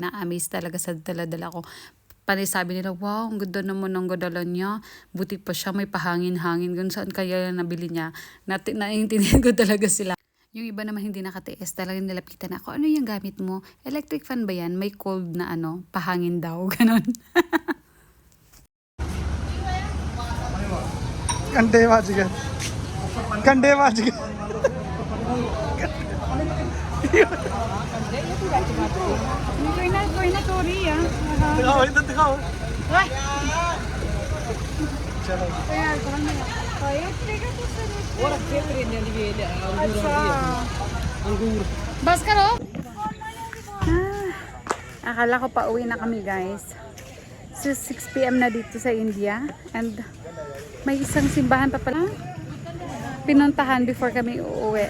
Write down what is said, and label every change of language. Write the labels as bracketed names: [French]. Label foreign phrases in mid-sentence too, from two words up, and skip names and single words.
[Filipino] Na-amaze talaga sa dala-dala ko. Panay sabi nila, wow, ang ganda naman ng gadala niya. Buti pa siya, may pahangin-hangin. Kung saan kaya nabili niya. Naiintindihan ko talaga sila. Yung iba naman hindi nakatiis, talagang nilapitan ako, ano yung gamit mo? Electric fan ba yan? May cold na ano, pahangin daw, ganun. [Hindi] घंटे बज गए घंटे बज गए कोई ना story ah. दिखाओ इधर दिखाओ चलो बस करो? [Filipino] Akala ko pa uwi na kami guys. So 6 PM na dito sa India and may isang simbahan pa pala pinuntahan before kami uuwi.